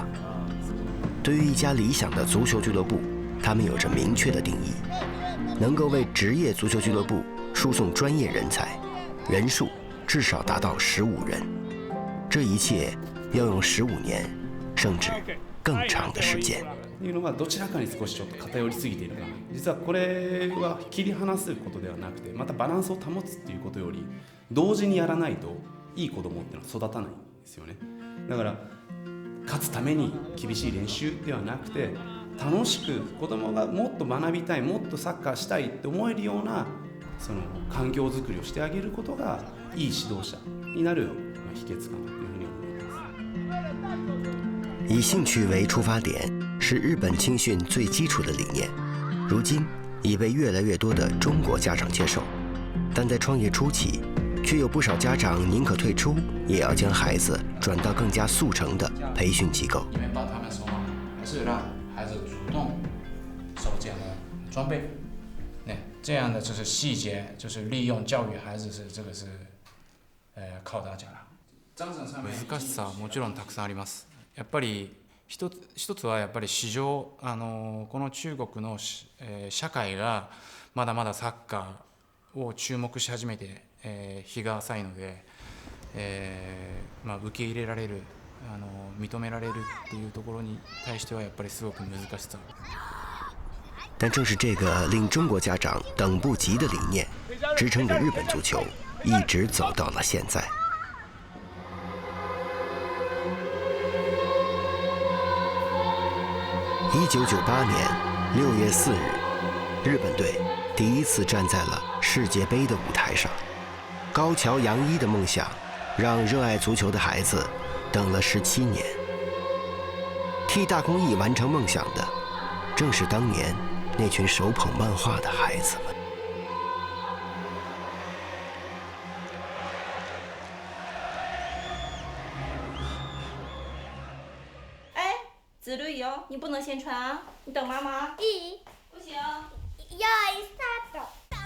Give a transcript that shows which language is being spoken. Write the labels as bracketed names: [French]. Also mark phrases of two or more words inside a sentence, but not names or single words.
[Chinese] 对于一家理想的足球俱乐部，他们有着明确的定义，能够为职业足球俱乐部输送专业人才，人数至少达到15人。这一切要用15年，甚至更長的時間。 [Japanese] いうのがどちらかに少しちょっと偏りすぎているかな。実はこれは切り離すことではなくて、またバランスを保つっていうことより同時にやらないといい子供っていうのは育たないんですよね。だから勝つために厳しい練習ではなくて、楽しく子供がもっと学びたい、もっとサッカーしたいって思えるようなその環境づくりをしてあげることがいい指導者になる秘訣かなというふうに思います。 [Chinese] 以兴趣为出发点是日本青训最基础的理念，如今已被越来越多的中国家长接受，但在创业初期，却有不少家长宁可退出，也要将孩子转到更加速成的培训机构。你们帮他们说嘛，还是让孩子主动收这样的装备，这样的就是细节，就是利用教育孩子这个是，靠大家了。 [Japanese] 難しさはもちろんたくさんあります。やっぱり一つはやっぱり市場、この中国の、社会がまだまだサッカーを注目し始めて、日が浅いので、受け入れられる、認められるっていうところに対してはやっぱりすごく難しさ。 [Chinese] 但正是这个令中国家长等不及的理念，支撑着日本足球一直走到了现在。1998年6月4日，日本队第一次站在了世界杯的舞台上。高桥洋一的梦想，让热爱足球的孩子等了17年。替大公益完成梦想的，正是当年那群手捧漫画的孩子们。 [Japanese] ずるいよ， [Chinese] 你不能先穿啊！你等妈妈。 [Japanese] いい？ [Chinese] 不行。 [Japanese] 用意スタート。